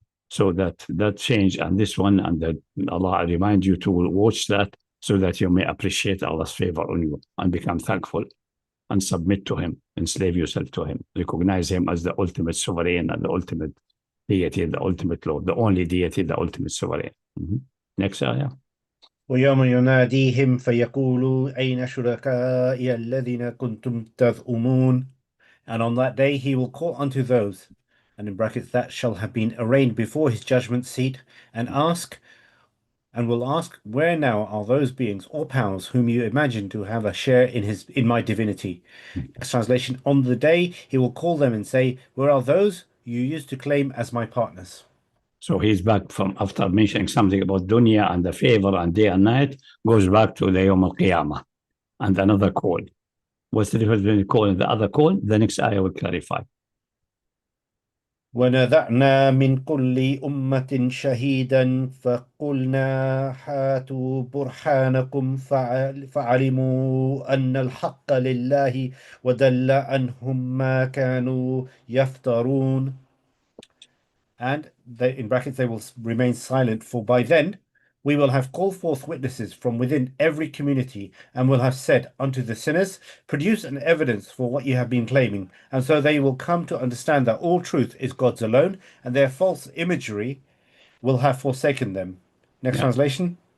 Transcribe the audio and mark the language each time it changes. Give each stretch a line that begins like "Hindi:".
English: So that change and this one, and that Allah remind you to watch that so that you may appreciate Allah's favor on you and become thankful. and submit to him, enslave yourself to him, recognize him as the ultimate sovereign and the ultimate deity, the ultimate Lord, the only deity, the ultimate sovereign. Next ayah.
Arabic: ويوم يناديهم فيقول أين شركائي الذين كنتم تزعمون.
English: And on that day he will call unto those, and in brackets, that shall have been arraigned before his judgment seat, and will ask, where now are those beings or powers whom you imagine to have a share in my divinity? As translation, on the day he will call them and say, where are those you used to claim as my partners? So he's back from, after mentioning something about dunya and the favor and day and night, goes back to the Yawm al-Qiyamah and another call. What's the difference between the call and the other call? The next ayah will clarify.
Arabic: ونزعنا من كل أمة شهيدا فقلنا هاتوا برهانكم فعلموا أن الحق لله وضل عنهم ما كانوا يفترون.
English: And they, in brackets, they will remain silent, for by then we will have called forth witnesses from within every community, and will have said unto the sinners, produce an evidence for what you have been claiming. And so they will come to understand that all truth is God's alone, and their false imagery will have forsaken them. Next translation.